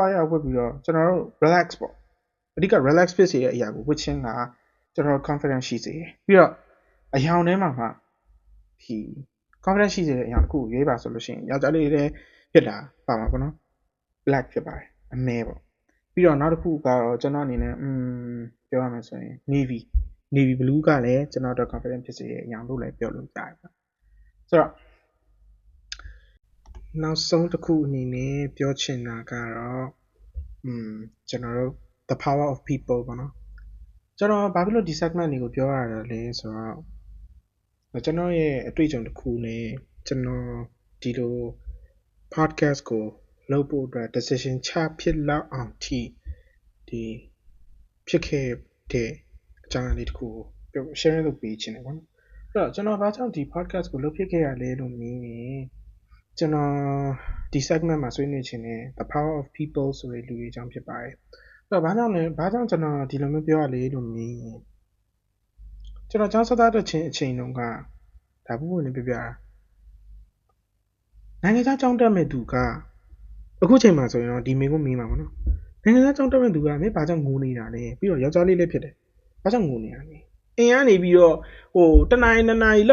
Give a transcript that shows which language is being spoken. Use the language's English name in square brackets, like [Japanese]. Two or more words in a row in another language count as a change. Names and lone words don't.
[Burmese] ရောက်ဝတ်ပြီးတော့ကျွန်တော်တို့ relax ပေါ့အဓိက relax ဖြစ်စေတဲ့အရာကိုဝတ်ခြင်းကကျွန်တော် confidence ရှိစေပြီးတော့အယောင်ထဲမှာဒီ confidence ရှိစေတဲ့အရာတစ်ခုကိုရွေးပါဆိုလို့ရှိရင်ယောက်ျားလေးတွေဖြစ်တာပါမှာပေါ့နော် black ဖြစ်ပါတယ်အမဲပေါ့ပြီးတော့နောက်တစ်ခုကတော့ကျွန်တော်အနေနဲ့ပြောရမယ်ဆိုရင် [English] navy blue [Burmese] ကလည်းကျွန်တော်တို့ confidence ဖြစ်စေတဲ့အရာလို့လည်းပြောလို့ရတယ်ပေါ့ဆိုတော့ နောက်ဆုံးတစ်ခုအနေနဲ့ပြောချင်တာကတော့ကျွန်တော်တို့ [English] the power of people [Burmese] ပေါ့နော်ကျွန်တော်ဘာဖြစ်လို့ဒီ segment တွေကိုပြောရတာလဲဆိုတော့ ကျွန်တော်ရဲ့အတွေ့အကြုံတစ်ခုနဲ့ကျွန်တော်ဒီလို podcast ကိုလုပ်ဖို့အတွက် decision ချဖြစ်လောက်အောင်ထိ ဒီဖြစ်ခဲ့တဲ့အကြောင်းအရာလေးတစ်ခုကို share လုပ်ပေးချင်တယ်ပေါ့နော်အဲ့တော့ကျွန်တော်ဘာကြောင့်ဒီ podcast ကိုလုပ်ဖြစ်ခဲ့ရလဲလို့မြင်ရင်ကျွန်တော်ဒီ segment မှာဆွေးနွေးချင်တဲ့ [English] the power of people [Burmese] ဆိုတဲ့လူတွေအကြောင်းဖြစ်ပါတယ်အဲ့တော့ဘာကြောင့်ကျွန်တော်ဒီလိုမျိုးပြောရလဲလို့မြင်ရင်ကျွန်တော်ကျောင်းစသားတဲ့အချိန်တုန်းကဒါဘူးဝင်နေပြပြ နိုင်ငံခြားကျောင်းတက်မဲ့သူကအခုချိန်မှာဆိုရင်တော့ဒီမေကိုမေးမှာပေါ့နော်နိုင်ငံခြားကျောင်းတက်မဲ့သူကမင်းဘာကြောင့်ငိုနေတာလဲပြီးတော့ယောက်ျားလေးလည်းဖြစ်တယ်ဘာကြောင့်ငိုနေတာလဲအင်းကနေပြီးတော့တနာရီနှစ်နာရီ